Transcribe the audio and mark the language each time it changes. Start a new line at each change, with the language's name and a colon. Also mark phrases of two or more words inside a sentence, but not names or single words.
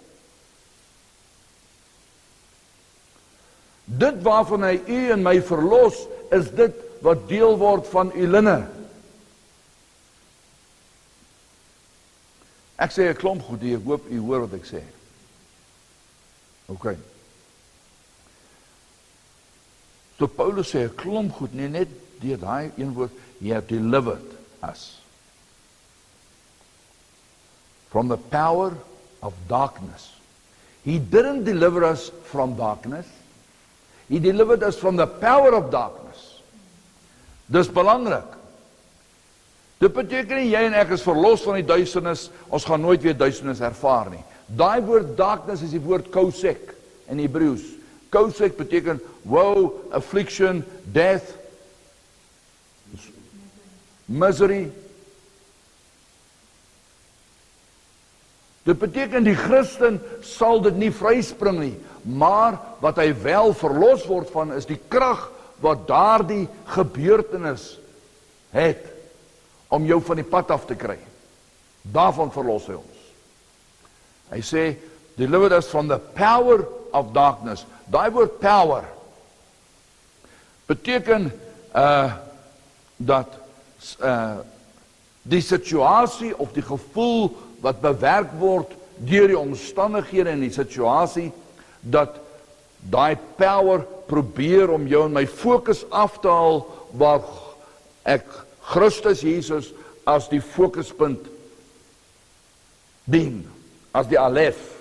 Afrikaans: Dit waarvan hy u en my verlos, is dit wat deel word van u linne. Ek sê 'n klomp goed hier, ek hoop u hoor wat ek sê. OK. So Paulus sê 'n klomp goed, nie net deur daai een woord,
English: he have delivered us from the power of darkness. He didn't deliver us from darkness. He delivered us from the power of darkness.
Afrikaans: Dis belangrik. Dit beteken nie jy en ek is verlos van die duisternis, ons gaan nooit weer duisternis ervaar nie. Daai woord darkness is die woord kosek in Hebreëus.
English: Kosek beteken woe, affliction, death, misery.
Afrikaans: Dit beteken die Christen sal dit nie vryspring nie, maar wat hy wel verlos word van is die krag wat daardie gebeurtenis het om jou van die pad af te kry. Daarvan verlos hy ons. Hy sê,
English: delivered us from the power of darkness.
Afrikaans: Daai woord power beteken dat die situasie of die gevoel wat bewerk word deur die omstandighede en die situasie, dat daai power probeer om jou en my fokus af te haal waar ek Christus Jesus as die fokuspunt dien, as die alef.